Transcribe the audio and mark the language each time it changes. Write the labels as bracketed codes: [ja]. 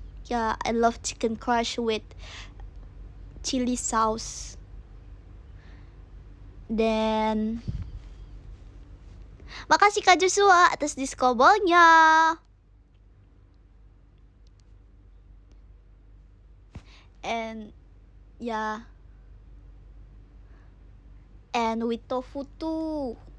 [en] Yeah, I love chicken crush with chili sauce. [id] Dan makasih Kak Joshua atas diskobolnya. [en] And yeah, and with tofu too.